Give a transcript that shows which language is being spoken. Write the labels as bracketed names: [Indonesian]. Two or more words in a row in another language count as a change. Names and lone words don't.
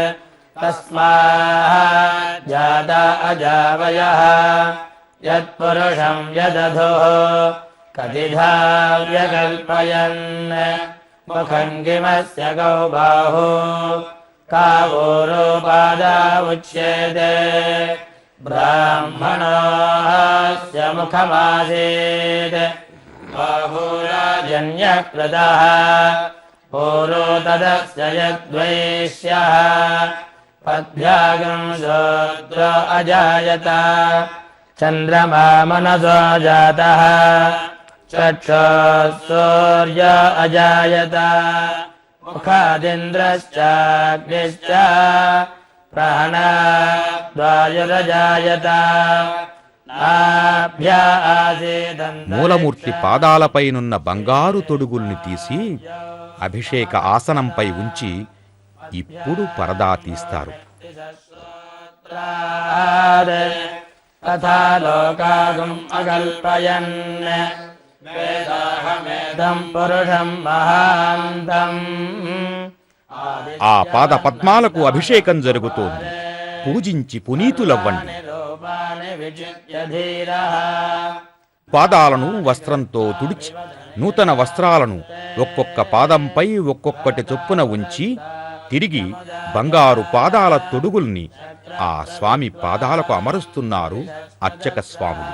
[Sanskrit] తస్మాద్ జాతా అజావయః యత్పురుషం యదధుః కతిధా వ్యకల్పయన్ ముఖం కిమస్య గౌ బాహు కావోరోపాదా ఉచ్యేతే బ్రాహ్మణోస్య ముఖమాసీత్ బాహురాజన్యకృతః पूरो तदस्य यद्वैश्यः पद्भ्यागं शूद्र अजायत चन्द्रमा मनसो जातः चक्षुः सूर्य अजायत मुखादिन्द्रश्चाग्निश्च प्राणाद्वायुरजायत नाभ्या आसीदन्तरिक्षः [Telugu] మూలమూర్తి పాదాలపైనున్న బంగారు తొడుగుల్ని తీసి అభిషేక ఆసనంపై ఉంచి ఇప్పుడు పరదా తీస్తారు. [Sanskrit] तथा लोकागम् अकल्पयन् वेदाहमेदम् पुरुषम् महान्तम् [Telugu] ఆ పాద పద్మాలకు అభిషేకం జరుగుతోంది. పూజించి పునీతులవ్వండి. [Sanskrit] రూపాని విచిత్య ధీరః [Telugu] పాదాలను వస్త్రంతో తుడిచి నూతన వస్త్రాలను ఒక్కొక్క పాదంపై ఒక్కొక్కటి చొప్పున ఉంచి తిరిగి బంగారు పాదాల తొడుగుల్ని ఆ స్వామి పాదాలకు అమరుస్తున్నారు అర్చక స్వాములు.